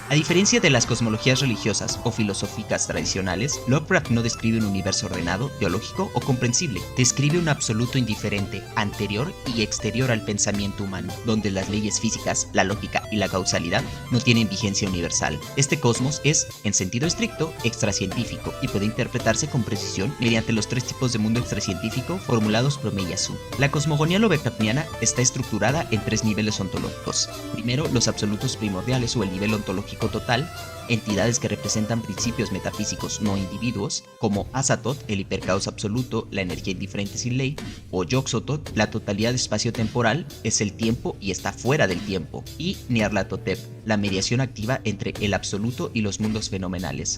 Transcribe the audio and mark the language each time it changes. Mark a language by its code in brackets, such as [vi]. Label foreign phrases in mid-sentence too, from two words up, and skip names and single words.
[es] A diferencia de las cosmologías religiosas o filosóficas tradicionales, Lovecraft no describe un universo ordenado, biológico o comprensible, describe un absoluto indiferente, anterior y exterior al pensamiento humano, donde las leyes físicas, la lógica y la causalidad no tienen vigencia universal. Este cosmos es, en sentido estricto, extracientífico y puede interpretarse con precisión mediante los tres tipos de mundo extracientífico formulados por Meiyasu. La cosmogonía lovecraftiana está estructurada en tres niveles ontológicos. Primero, los absolutos primordiales o el nivel ontológico total, entidades que representan principios metafísicos no individuos, como Azathoth, el hipercaos absoluto, la energía indiferente sin ley, o Yog-Sothoth, la totalidad espacio-temporal, es el tiempo y está fuera del tiempo, y Nyarlathotep, la mediación activa entre el absoluto y los mundos fenomenales.